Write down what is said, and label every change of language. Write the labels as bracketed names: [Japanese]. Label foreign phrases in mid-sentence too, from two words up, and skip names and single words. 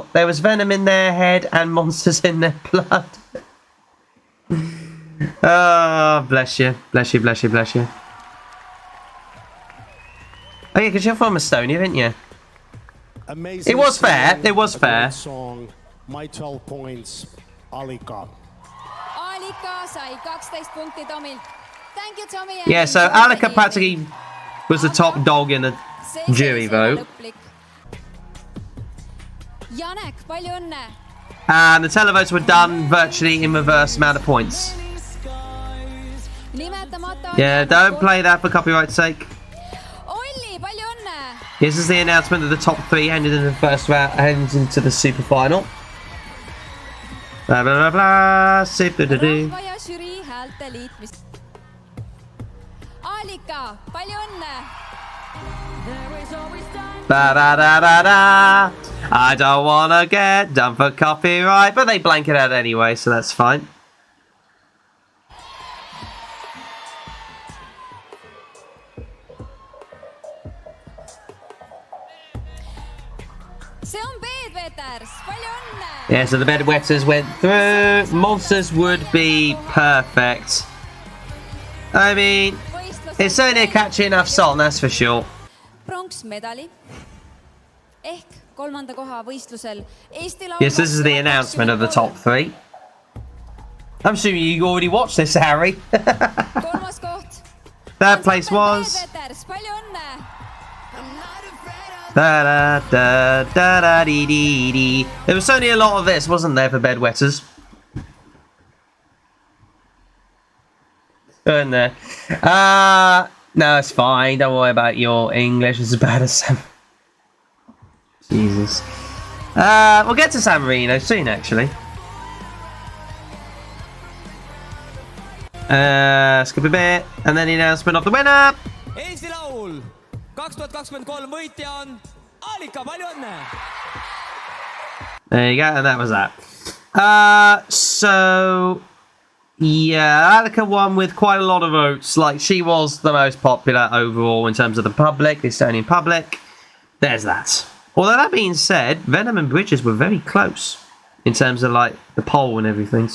[English] There was venom in their head and monsters in their blood. Oh, bless you. Bless you, bless you, bless you. Oh, yeah, because you're from Estonia, aren't you? Amazing. It was fair. Song, it was fair. Song. My 12 points, Alika. [Estonian] Alika sai 12 punkti Tomilt. [English] Thank you, Tommy. Yeah, so Alika practically was the top dog in the jury vote. [Estonian] Janek, palju õnne. [English] And the televotes were done virtually in reverse amount of points. Yeah, don't play that for copyright's sake. [Estonian] Olli, palju õnne. [English] This is the announcement of the top 3 ended in the first round, heading into the super final. Blah blah blah blah. Super da do. [Estonian] Rahva ja žürii häälte liitmist. Alika, palju õnne. Da da da da da. [English] I don't wanna get done for copyright, but they blank it out anyway, so that's fine. [Estonian] See on Bedwetters, palju õnne. [English] Yeah, so the bedwetters went through. Monsters would be perfect. I mean, it's certainly a catchy enough song, that's for sure. [Estonian] Pronksmedali ehk 3. koha võistlusel Eesti laul. [English] Yes, this is the announcement of the top 3. I'm assuming you already watched this, Harry. [Estonian] 3. koht. [English] Third place was. [Estonian] Bedwetters, palju õnne. Da da da da da dee dee dee. [English] There was only a lot of this, wasn't there, for bedwetters? Weren't there? No, it's fine. Don't worry about your English. It's as bad as Sam. Jesus. We'll get to San Marino soon, actually. Skip a bit, and then the announcement of the winner. [Estonian] Eesti Laul 2023 võitja on Alika, palju õnne! [English] There you go, and that was that. So yeah, Alika won with quite a lot of votes. Like, she was the most popular overall in terms of the public, the Estonian public. There's that. Although that being said, Venom and Bridges were very close in terms of like the poll and everything.